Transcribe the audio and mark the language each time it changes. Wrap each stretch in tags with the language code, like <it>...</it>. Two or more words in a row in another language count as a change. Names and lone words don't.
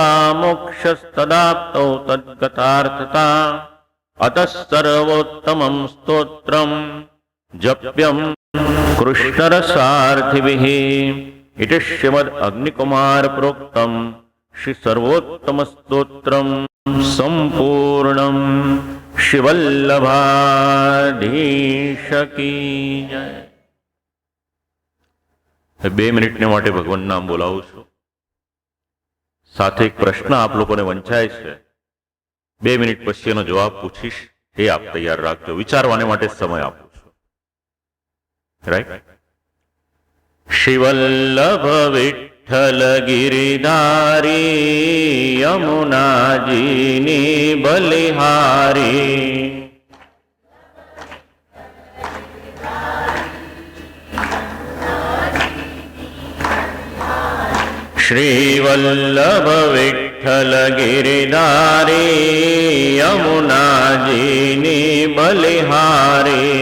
<sa>मोक्षस्तदाप्तौ तद्गतार्थता अतः सर्वोत्तमं स्तोत्रं जप्यं कृष्णरसार्थिभिः इति श्रीमद् अग्निकुमार प्रोक्तं श्री सर्वोत्तम स्तोत्रं संपूर्णं शिवल्लभाधीश की जय।</sa> <gu>2 મિનિટને માટે ભગવાન નામ બોલાવું છું. સાથે એક પ્રશ્ન આપ લોકોને વંચાય છે. 2 મિનિટ પછી એનો જવાબ પૂછીશ. એ આપ તૈયાર રાખજો. વિચારવાને માટે સમય આપું છું. રાઈટ. શિવલ્લભ વિઠ્ઠલ ગિરિધારી યમુનાજીની બલિહારી શ્રીવલ્લભ વિઠ્ઠલ ગિરિધારી યમુનાજીની બલિહારી</gu>